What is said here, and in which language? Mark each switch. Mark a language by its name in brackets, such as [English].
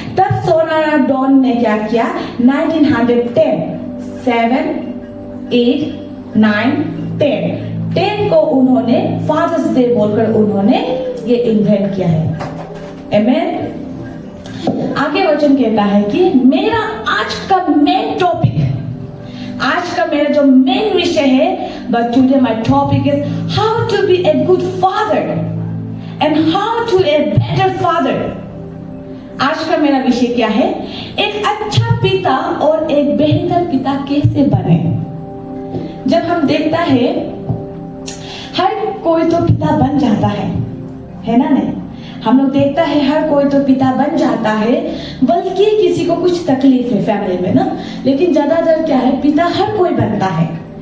[Hindi] तब सोनारा डॉन ने क्या किया, 1910, 7, 8, 9, 10 को उन्होंने फादर्स डे बोलकर उन्होंने ये इन्वेंट किया है। आमेन। आगे वचन कहता है कि मेरा आज का मेन टॉपिक मेरा जो मेन विषय है, [English] but today my topic is how to be a good father and how to a better father. [Hindi] आज का मेरा विषय क्या है? एक अच्छा पिता और एक बेहतर पिता कैसे बने। जब हम देखता है हर कोई तो पिता बन जाता है ना नहीं? हम लोग देखता है हर कोई तो पिता बन जाता है, बल्कि किसी को कुछ तकलीफ है फैमिली में ना, लेकिन ज्यादातर क्या है, पिता हर कोई बनता है।